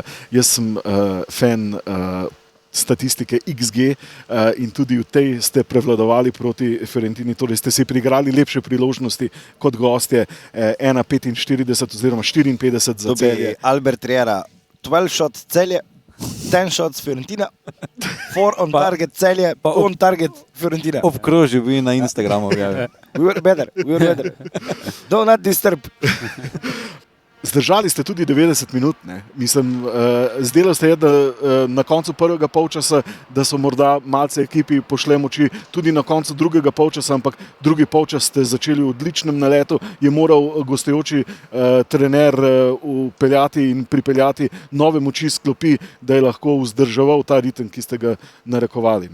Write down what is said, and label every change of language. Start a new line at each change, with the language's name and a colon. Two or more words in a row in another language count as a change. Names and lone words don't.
Slovenian: Jaz sem fan statistike XG in tudi v tej ste prevladovali proti Fiorentini, torej ste si priigrali lepše priložnosti kot gostje, 1-45 oziroma 54 za Celje.
English: Albert Riera, 12 shots Celje, 10 shots Fiorentina, 4 on target Celje, on target Fiorentina.
Slovenian: Obkrožil bi na Instagramu.
English: We were better. Do not disturb.
Slovenian: Zdržali ste tudi 90 minut. Ne? Mislim, zdelo se je, da na koncu prvega polčasa, da so morda malce ekipi pošle moči, tudi na koncu drugega polčasa, ampak drugi polčas ste začeli v odličnem naletu, je moral gostujoči trener upeljati in pripeljati nove moči s klopi, da je lahko vzdrževal ta ritem, ki ste ga narekovali.